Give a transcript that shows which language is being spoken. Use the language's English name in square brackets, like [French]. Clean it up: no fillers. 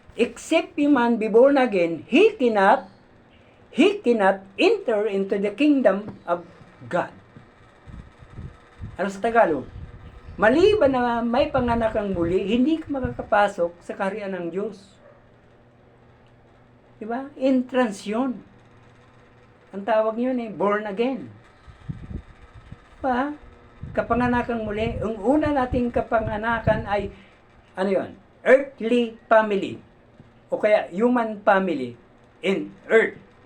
[English] except a man be born again, he cannot enter into the kingdom of God. [Filipino] Ano sa Tagalog? Maliban na may panganak kang muli, hindi ka makakapasok sa kaharian ng Diyos. Diba? Entrance yun. Ang tawag yun born again. Diba? Kapanganakan muli. Ang una nating kapanganakan ay, ano yun? [English] Earthly family. [Filipino] O kaya [English] human family in earth.